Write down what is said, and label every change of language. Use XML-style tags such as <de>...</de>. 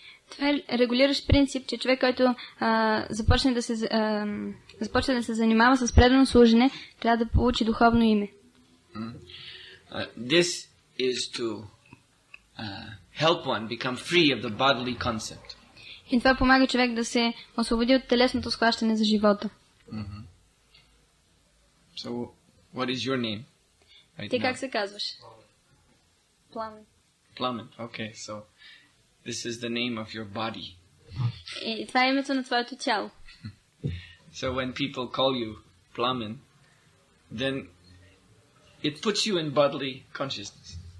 <bg>Това е регулиращ принцип, че човек, който започне да се занимава с предано служене, трябва да получи духовно име.</bg> <en>This is to help one become free of the bodily concept.</en> <bg>И това помага човек да се освободи от телесното схващане за живота.</bg> <en>So, what is your name?</en> <bg>Ти как се казваш? Пламен.</bg> <en>Plammen. Okay, so this is the name of your body.</en> <bg>И това е името на твоето тяло.</bg> <en>So when people call you Plammen, then it puts you in bodily consciousness.</en>